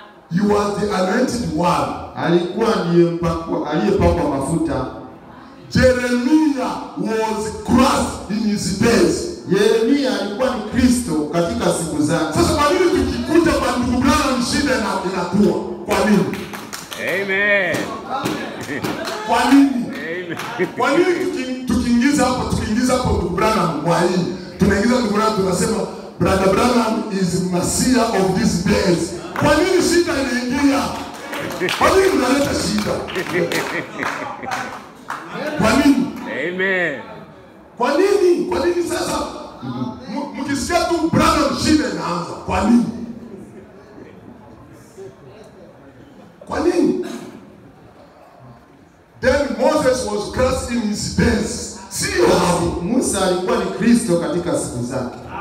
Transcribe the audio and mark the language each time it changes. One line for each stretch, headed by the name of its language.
English: You are the anointed one.
Swahili: Alikuwa ndiye mpakwa aliyepakwa mafuta.
English: Jeremiah was Christ in his days.
Swahili: Yeremia alikuwa ni Kristo katika siku zake. Sasa kwa nini tukikuja kwa ndugu Branham shida inakuwa? Kwa nini? Amen. Kwa nini? Amen. Kwa nini tukiingiza hapo ndugu Branham kwa hii? Tunaingiza ndugu Branham tunasema
English: Brother Branham is Messiah of these days.
Swahili: Kwa nini shida inaingia? Kwa nini mnaleta shida? Kwa nini? Amen. Kwa nini? Kwa nini sasa Mkisikia tu Branham shida inaanza. Kwa nini? Kwa nini?
English: Then Moses was Christ in his days. See how
Swahili: Musa alikuwa ni Kristo katika siku zake.